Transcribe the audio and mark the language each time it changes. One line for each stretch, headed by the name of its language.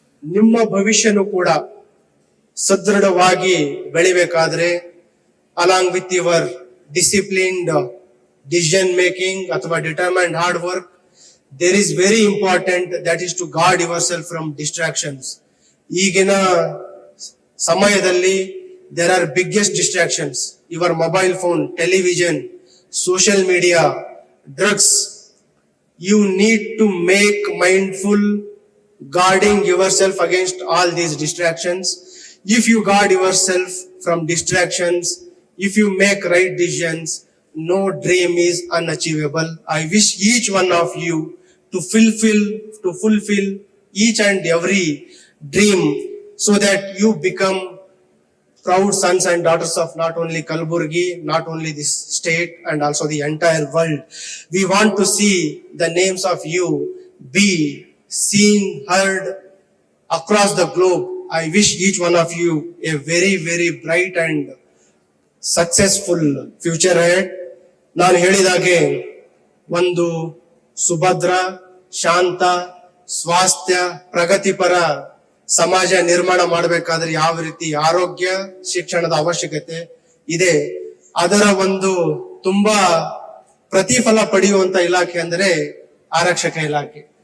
Kannada: ನಿಮ್ಮ ಭವಿಷ್ಯನು ಕೂಡ ಸದೃಢವಾಗಿ ಬೆಳಿಬೇಕಾದ್ರೆ
English: Along with your disciplined decision making ಅಥವಾ determined hard work, there is very important that is to guard yourself from distractions.
Kannada: ಈಗಿನ ಸಮಯದಲ್ಲಿ
English: There are biggest distractions. Your mobile phone, television, social media, drugs. You need to make mindful guarding yourself against all these distractions. If you guard yourself from distractions, if you make right decisions, no dream is unachievable. I wish each one of you to fulfill each and every dream so that you become proud sons and daughters of not only Kalaburgi, not only this state and also the entire world. We want to see the names of you be seen, heard across the globe. I wish each one of you a very, very bright and successful future ahead.
Kannada: ನಾನು ಹೇಳಿದಾಗೆ ಒಂದು ಸುಭದ್ರ, ಶಾಂತ, ಸ್ವಾಸ್ಥ್ಯ, ಪ್ರಗತಿಪರ ಸಮಾಜ ನಿರ್ಮಾಣ ಮಾಡಬೇಕಾದ್ರೆ ಯಾವ ರೀತಿ ಆರೋಗ್ಯ ಶಿಕ್ಷಣದ ಅವಶ್ಯಕತೆ ಇದೆ, ಅದರ ಒಂದು ತುಂಬಾ ಪ್ರತಿಫಲ ಪಡೆಯುವಂತ ಇಲಾಖೆ ಅಂದರೆ ಆರಕ್ಷಕ ಇಲಾಖೆ.